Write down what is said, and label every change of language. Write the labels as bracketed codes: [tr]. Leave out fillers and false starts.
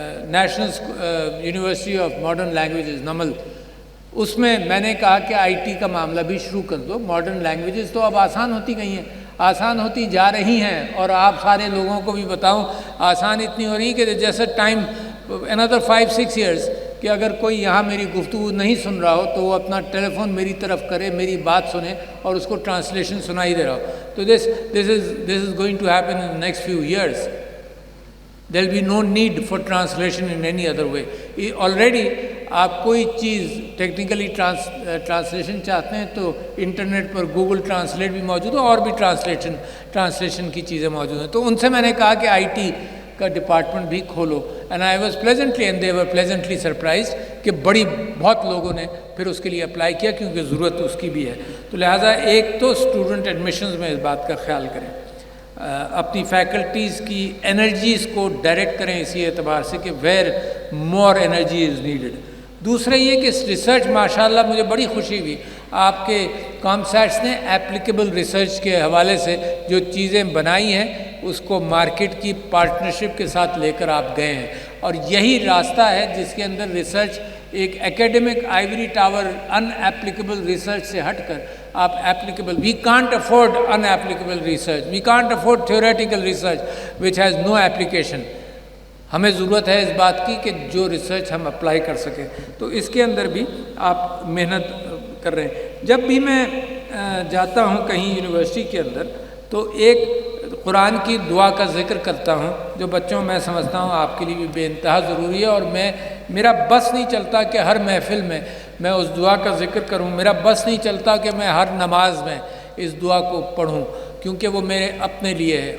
[ur] National university of modern languages Naml, اس میں نے کہا کہ آئی ٹی کا معاملہ بھی شروع کر دو، ماڈرن لینگویجز تو اب آسان ہوتی گئی ہیں، آسان ہوتی جا رہی ہیں، اور آپ سارے لوگوں کو بھی بتاؤں آسان اتنی ہو رہی کہ جیسے ٹائم [en] another 5-6 years [ur] کہ اگر کوئی یہاں میری گفتگو نہیں سن رہا ہو تو وہ اپنا ٹیلی فون میری طرف کرے، میری بات سنے اور اس کو ٹرانسلیشن سنائی دے رہا ہو. [en] تو this is going to happen in the next few years. There will be no need for translation in any other way. [ur] Already آپ کوئی چیز ٹیکنیکلی ٹرانسلیشن چاہتے ہیں تو انٹرنیٹ پر گوگل ٹرانسلیٹ بھی موجود ہے، اور بھی ٹرانسلیشن کی چیزیں موجود ہیں. تو ان سے میں نے کہا کہ IT کا ڈپارٹمنٹ بھی کھولو، [en] and I was pleasantly and they were pleasantly surprised [ur] کہ بہت لوگوں نے پھر اس کے لیے اپلائی کیا، کیونکہ ضرورت اس کی بھی ہے. تو لہٰذا ایک تو اسٹوڈنٹ ایڈمیشنز میں اس بات کا خیال کریں، اپنی فیکلٹیز کی انرجیز کو ڈائریکٹ کریں اسی اعتبار سے کہ [en] Where more energy is needed. [ur] دوسرا یہ کہ ریسرچ ماشاءاللہ مجھے بڑی خوشی ہوئی، آپ کے کامسیٹس نے ایپلیکیبل ریسرچ کے حوالے سے جو چیزیں بنائی ہیں اس کو مارکیٹ کی پارٹنرشپ کے ساتھ لے کر آپ گئے ہیں، اور یہی راستہ ہے جس کے اندر ریسرچ ایک ایکیڈمک آئیوری ٹاور ان ایپلیکیبل ریسرچ سے ہٹ کر آپ applicable. [en] We can't afford inapplicable research, we can't afford theoretical research which has no application. [ur] ہمیں ضرورت ہے اس بات کی کہ جو ریسرچ ہم اپلائی کر سکیں. تو اس کے اندر بھی آپ محنت کر رہے ہیں. جب بھی میں جاتا ہوں کہیں یونیورسٹی کے اندر تو ایک قرآن کی دعا کا ذکر کرتا ہوں جو بچوں میں سمجھتا ہوں آپ کے لیے بھی بے انتہا ضروری ہے، اور میرا بس نہیں چلتا کہ ہر محفل میں میں اس دعا کا ذکر کروں، میرا بس نہیں چلتا کہ میں ہر نماز میں اس دعا کو پڑھوں، کیونکہ وہ میرے اپنے لیے ہے.